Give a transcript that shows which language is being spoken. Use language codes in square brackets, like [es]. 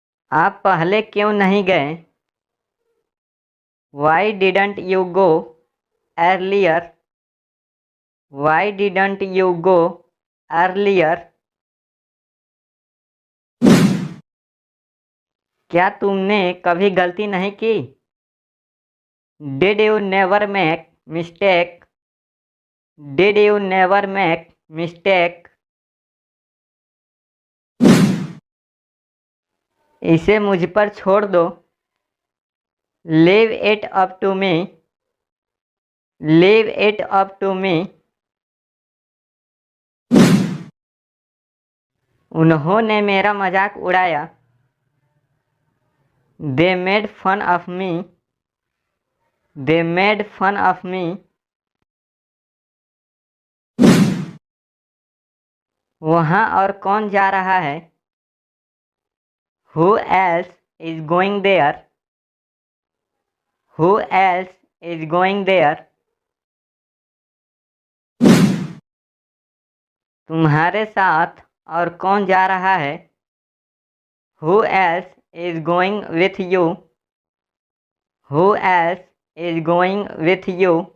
[hi] आप पहले क्यों नहीं गए? [en] Why didn't you go earlier? Why didn't you go earlier? [hi] क्या तुमने कभी गलती नहीं की? [en] Did you never make mistake? Did you never make mistake? [hi] इसे मुझ पर छोड़ दो। [en] Leave it up to me. Leave it up to me. [hi] उन्होंने मेरा मजाक उड़ाया। [en] They made fun of me. They made fun of me. [hi] वहाँ और कौन जा रहा है? [en] Who else is going there? Who else is going there? [hi] तुम्हारे साथ और कौन जा रहा है? [en] Who else is going with you? Who else is going with you?